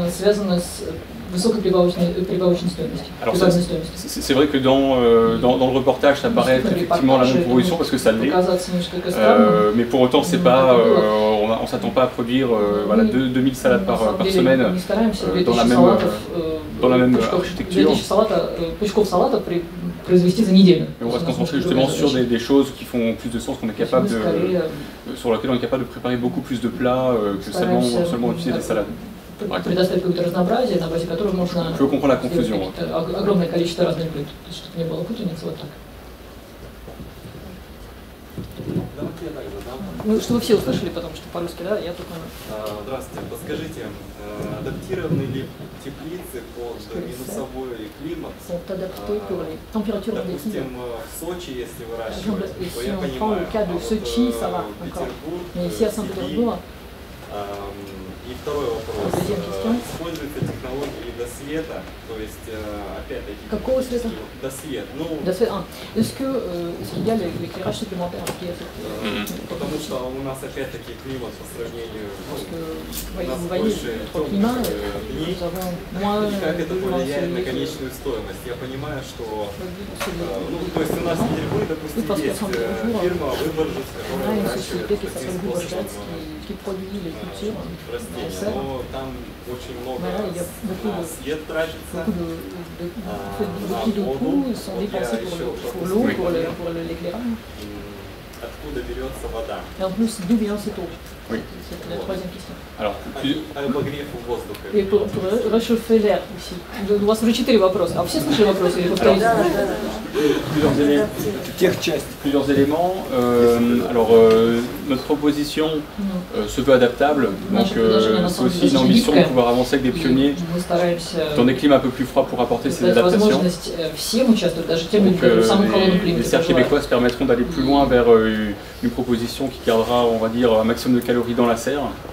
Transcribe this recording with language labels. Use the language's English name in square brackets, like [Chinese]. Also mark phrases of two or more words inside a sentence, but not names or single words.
[French] Alors c'est vrai que dans le reportage ça paraît être effectivement la même proposition parce que ça l'est, mais pour autant c'est pas, on s'attend pas à produire voilà, 2000 salades par semaine dans la même architecture. Et on va se concentrer justement sur des choses qui font plus de sens, qu'on est capable sur lesquelles on est capable de préparer beaucoup plus de plats que seulement utiliser des salades. Je peux comprendre la confusion. [Russian] Ну, чтобы все услышали, потому что по-русски, да, я только... Здравствуйте, подскажите, адаптированы ли теплицы под минусовой климат? Допустим, в Сочи, если выращивать, то я понимаю, Петербург, и второй вопрос. Используется технология ледосвета, то есть, опять-таки... Какого света? Досвет. [French] Est-ce qu'il y a l'éclairage supplémentaire qui est [Russian] Потому что у нас, опять-таки, климат по сравнению... [French] Vous voyez, notre climat, nous avons moins... [Russian] И как это повлияет на конечную стоимость? Я понимаю, что... то есть у нас в Петербурге, допустим, есть фирма Выборжец, которая выращивает таким способом растения, но там очень много свет тратится, на воду. Откуда берется вода? [French] Oui. C'est la troisième question. Alors, Et pour réchauffer l'air aussi. [Russian] У вас уже 4 вопроса. А все слышали вопросы или повторите? [French] Plusieurs éléments. Alors, notre proposition se veut adaptable. Donc, c'est aussi une ambition de pouvoir avancer avec des pionniers dans des climats un peu plus froids pour apporter ces adaptations. Donc, les serres québécoises permettront d'aller plus loin vers une proposition qui gardera, on va dire, un maximum de calories dans la serre.